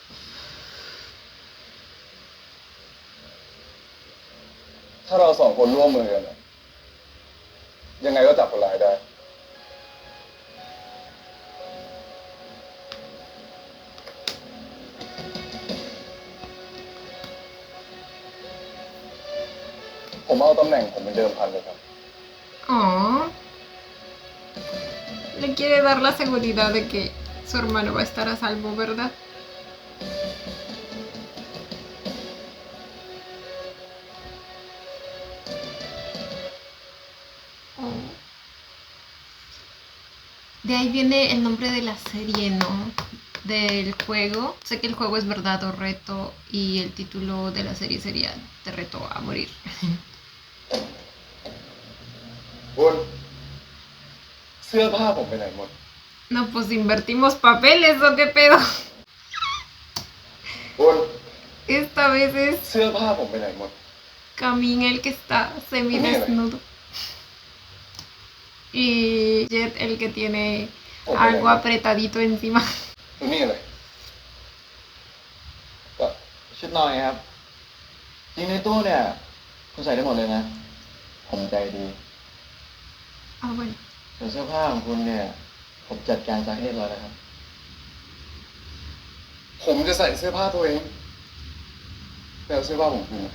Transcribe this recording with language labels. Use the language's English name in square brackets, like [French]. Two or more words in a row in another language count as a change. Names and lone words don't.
[Thai] ถ้าเราสองคนร่วมมือกันน่ะยังไงก็จับคนร้ายได้ ผมเอาตำแหน่งผมเป็นเดิมพันเลยครับ Oh. [Spanish] Le quiere dar la seguridad de que su hermano va a estar a salvo, ¿verdad? Oh. De ahí viene el nombre de la serie, ¿no? Del juego. Sé que el juego es verdad o reto y el título de la serie sería Te reto a morir. [Thai] คุณเสื้อผ้าผมไปไหนหมด [Spanish] No, pues invertimos papeles, ¿o qué pedo? [Thai] คุณ [Spanish] Esta vez es [Thai] เสื้อผ้าผมไปไหนหมด [Spanish] Camin el que está semidesnudo. Y Jet el que tiene algo apretadito encima. [Thai] คือนี่เลย ก็ชุดนอนไงครับ จริงในตู้เนี่ย คุณใส่ได้หมดเลยนะ ผมใจดี [Spanish] Ah, bueno. [Thai] ส่วนเสื้อผ้าของคุณเนี่ย ผมจัดการซักให้เรียบร้อยแล้วครับ ผมจะใส่เสื้อผ้าตัวเองแต่เอาเสื้อผ้าผมคืนมา